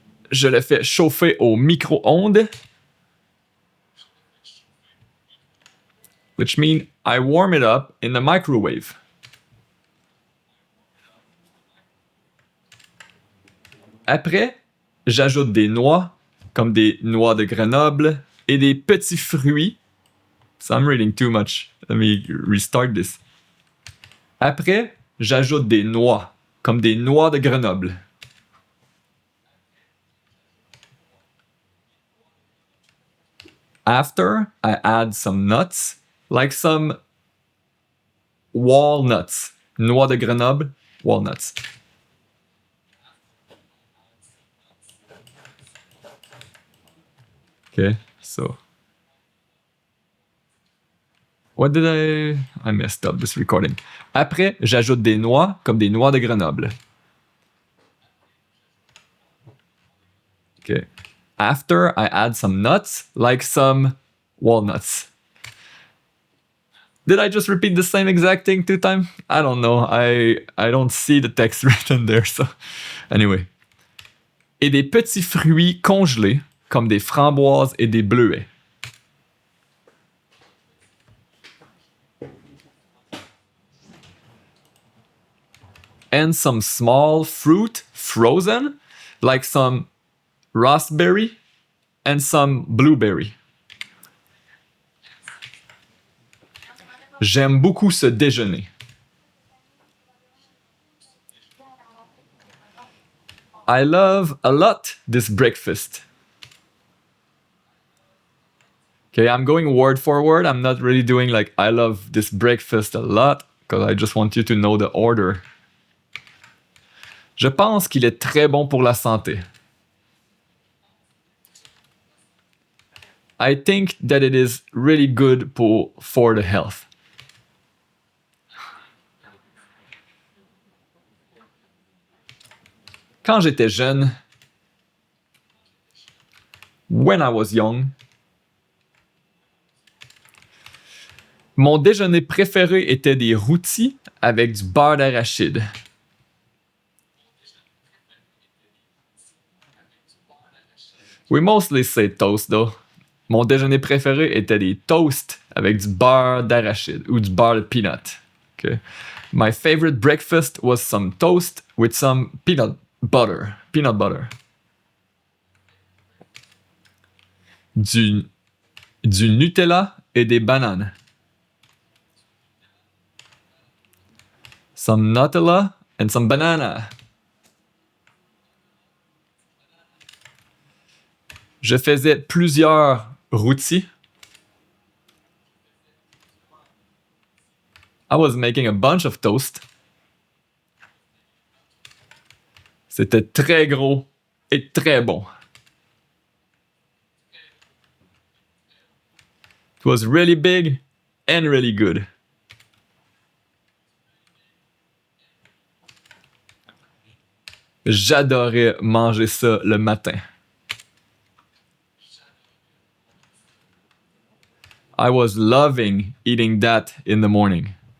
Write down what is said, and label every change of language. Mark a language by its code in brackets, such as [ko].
[fr] Je le fais chauffer au micro-ondes. [en] Which means I warm it up in the microwave. [fr] Après, j'ajoute des noix, comme des noix de Grenoble, et des petits fruits. [en] So I'm reading too much. Let me restart this. [fr] Après, j'ajoute des noix, comme des noix de Grenoble. [en] After, I add some nuts, like some walnuts. [fr] Noix de Grenoble, walnuts. [en] Okay, so what did I messed up this recording. [fr] Après, j'ajoute des noix comme des noix de Grenoble. [en] Okay. After, I add some nuts, like some walnuts. Did I just repeat the same exact thing 2 times? I don't know. I don't see the text written there, so anyway. [fr] Et des petits fruits congelés, comme des framboises et des bleuets. [en] And some small fruit frozen, like some raspberry and some blueberry. [fr] J'aime beaucoup ce déjeuner. [en] I love a lot this breakfast. Okay, I'm going word for word. I'm not really doing like I love this breakfast a lot because I just want you to know the order. [fr] Je pense qu'il est très bon pour la santé. [en] I think that it is really good for the health. [fr] Quand j'étais jeune, [en] when I was young, [fr] mon déjeuner préféré était des rôtis avec du beurre d'arachide. [en] We mostly say toast though. [fr] Mon déjeuner préféré était des toasts avec du beurre d'arachide ou du beurre de peanut. [en] Okay. My favorite breakfast was some toast with some peanut butter. Peanut butter. [fr] Du Nutella et des bananes. [en] Some Nutella and some banana. [fr] Je faisais plusieurs rôtis. [en] I was making a bunch of toast. [fr] C'était très gros et très bon. [en] It was really big and really good. [fr] J'adorais manger ça le matin. [en] I was loving eating that in the morning.